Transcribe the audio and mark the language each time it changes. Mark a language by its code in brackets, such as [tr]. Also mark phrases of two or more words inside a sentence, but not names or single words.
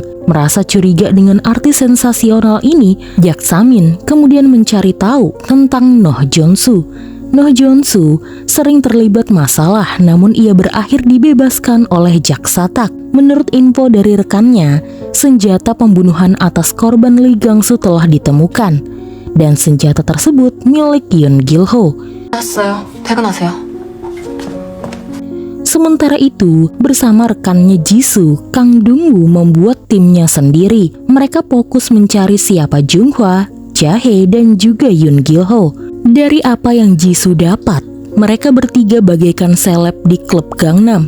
[id] Merasa curiga dengan artis sensasional ini, Jaksamin kemudian mencari tahu tentang Noh Jun-soo. Noh Jun-soo sering terlibat masalah, namun ia berakhir dibebaskan oleh Jaksatak. Menurut info dari rekannya, senjata pembunuhan atas korban Lee Gang-soo telah ditemukan, dan senjata tersebut milik Yoon Gil-ho. [ko] 알았어요. 퇴근하세요. [id] Sementara itu, bersama rekannya Jisoo, Kang Dungwoo membuat timnya sendiri. Mereka fokus mencari siapa Junghwa, Jae, dan juga Yoon Gil-ho. Dari apa yang Jisoo dapat, mereka bertiga bagaikan seleb di klub Gangnam.